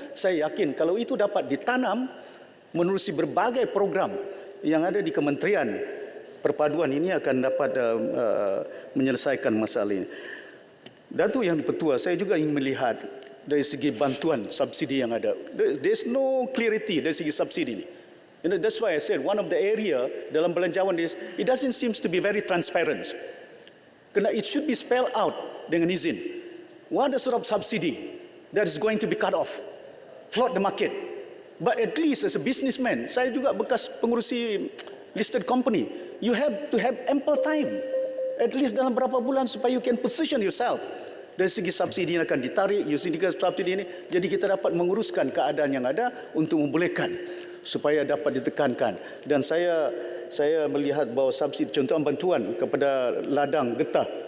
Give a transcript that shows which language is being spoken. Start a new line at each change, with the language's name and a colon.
Malay: Saya yakin kalau itu dapat ditanam menerusi berbagai program yang ada di kementerian, perpaduan ini akan dapat menyelesaikan masalah ini. Datuk Yang Dipertua, saya juga ingin melihat dari segi bantuan subsidi yang ada.
English: There's no clarity
Malay: dari segi subsidi ini.
English: You know, that's why I said one of the area
Malay: dalam belanjawan
English: is it doesn't seem to be very transparent.
Malay: Kerana
English: it should be spelled out
Malay: dengan izin.
English: What is sort of subsidy that is going to be cut off? Flood the market. But at least as a businessman,
Malay: saya juga bekas pengurusi
English: listed company. You have to have ample time. At least
Malay: dalam berapa bulan supaya
English: you can position yourself.
Malay: Dari segi subsidi yang akan ditarik, using subsidi ini, jadi kita dapat menguruskan keadaan yang ada untuk membolehkan supaya dapat ditekankan. Dan saya melihat bahawa subsidi, contoh bantuan kepada ladang getah.